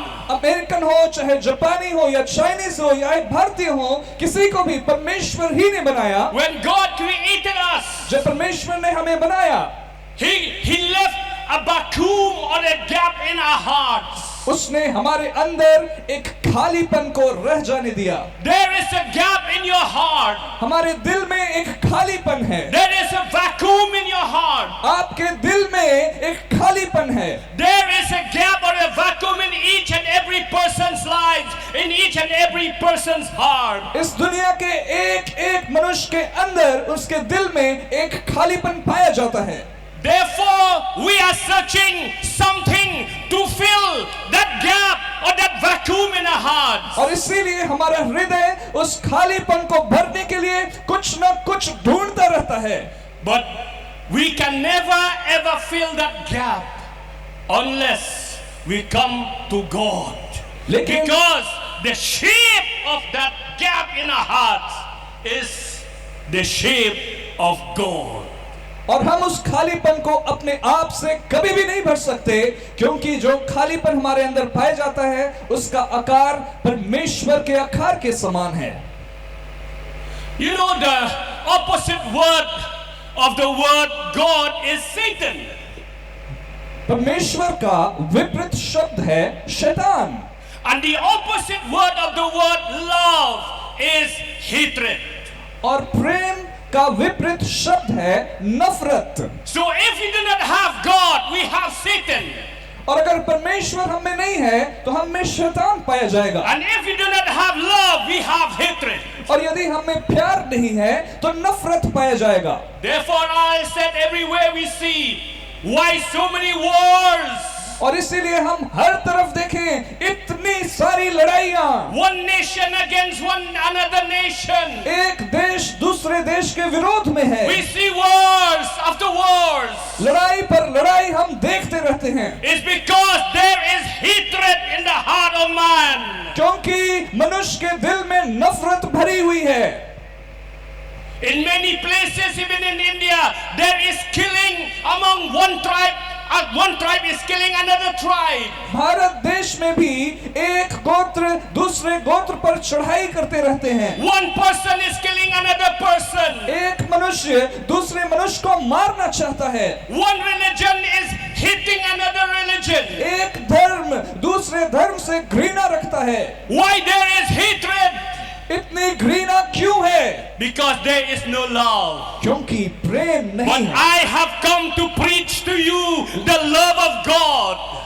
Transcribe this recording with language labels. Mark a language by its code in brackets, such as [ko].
[hi] American हो, चाहे जापानी हो या चाइनीज हो या भारतीय हो, किसी को भी परमेश्वर ही ने बनाया। [en] when God created us, [hi] जब परमेश्वर ने हमें बनाया, [en] He left a vacuum or a gap in our hearts. [hi] उसने हमारे अंदर एक खालीपन को रह जाने दिया। [en] There is a gap in your heart. [hi] हमारे दिल में एक खालीपन है, [en] There is a vacuum in your heart. [hi] आपके दिल में एक खालीपन है। [en] There is a gap or a vacuum in each and every person's life, in each and every person's heart. [hi] इस दुनिया के एक एक मनुष्य के अंदर उसके दिल में एक खालीपन पाया जाता है। [en] Therefore, we are searching something to fill that gap or that vacuum in our hearts. [hi] और इसीलिए हमारा हृदय उस खालीपन को भरने के लिए कुछ न कुछ ढूंढता रहता है। [en] But we can never ever fill that gap unless we come to God. [hi] लेकिन [en] Because the shape of that gap in our hearts is the shape of God. [hi] और हम उस खालीपन को अपने आप से कभी भी नहीं भर सकते, क्योंकि जो खालीपन हमारे अंदर पाया जाता है उसका आकार परमेश्वर के आकार के समान है। [en] You know, the opposite word of the word God is Satan. [hi] परमेश्वर का विपरीत शब्द है शैतान, [en] And the opposite word of the word love is hatred. [hi] और प्रेम का विपरीत शब्द है नफरत। [en] So if we do not have God, we have Satan. [hi] और अगर परमेश्वर हम में नहीं है तो हम में शैतान पाया जाएगा। [en] And if we do not have love, we have hatred. [hi] और यदि हमें प्यार नहीं है तो नफरत पाया जाएगा। [en] Therefore, I said everywhere we see, why so many wars? [hi] और इसीलिए हम हर तरफ देखें इतनी सारी लड़ाइयां, [en] One nation against one another nation. [hi] एक देश दूसरे देश के विरोध में है। [en] We see wars after wars. [hi] लड़ाई पर लड़ाई हम देखते रहते हैं, [en] It's because there is hatred in the heart of man. [hi] क्योंकि मनुष्य के दिल में नफरत भरी हुई है। [en] In many places, even in India, there is killing among one tribe. One tribe is killing another tribe. [hi] Bharat देश में भी एक गोत्र दूसरे गोत्र पर चढ़ाई करते रहते हैं। [en] One person is killing another person. [hi] एक मनुष्य दूसरे मनुष्य को मारना चाहता है। [en] One religion is hating another religion. [hi] एक धर्म दूसरे धर्म से घृणा रखता है। [en] Why there is hatred? [hi] इतनी घृणा क्यों है? [en] Because there is no love. [hi] क्योंकि प्रेम [en] But [hi] नहीं है। [en] I have come to preach to you the love of God.